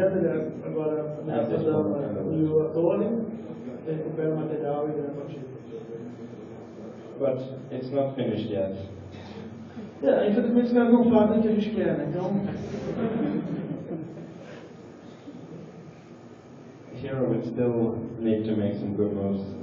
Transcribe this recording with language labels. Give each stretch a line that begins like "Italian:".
Portuguese: vendo ele agora ameaçando a torre, ele recupera o material e ganha a partida.
English: But it's not finished yet.
Portuguese: Infelizmente os caras não fazem o que a gente quer, né? Então.
English: Here I would still need to make some good moves.